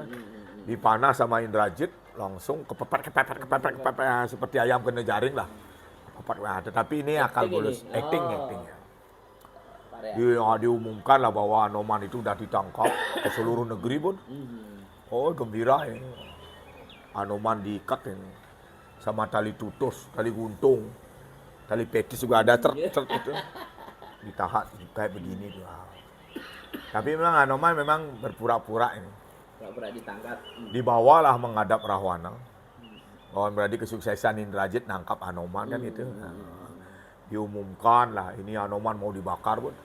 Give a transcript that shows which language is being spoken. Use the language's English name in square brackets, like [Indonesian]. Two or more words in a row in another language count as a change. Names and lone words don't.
[Indonesian] Dipanah sama Indrajit, langsung kepepet seperti ayam kena jaring lah. Nah, tetapi ini akal bulus, acting ya. Diumumkan lah bahwa Anoman itu sudah ditangkap ke seluruh negeri, Bud. Oh, gembira ini. Anoman diikat ini sama tali tutus, tali guntung, tali petis juga ada itu. Ditahan kayak begini tuh. Tapi memang Anoman memang berpura-pura ini. Pura-pura ditangkap. Dibawalah menghadap Rahwana. Bahwa berarti kesuksesan Indrajit nangkap Anoman kan itu. Diumumkan lah ini Anoman mau dibakar, Bud.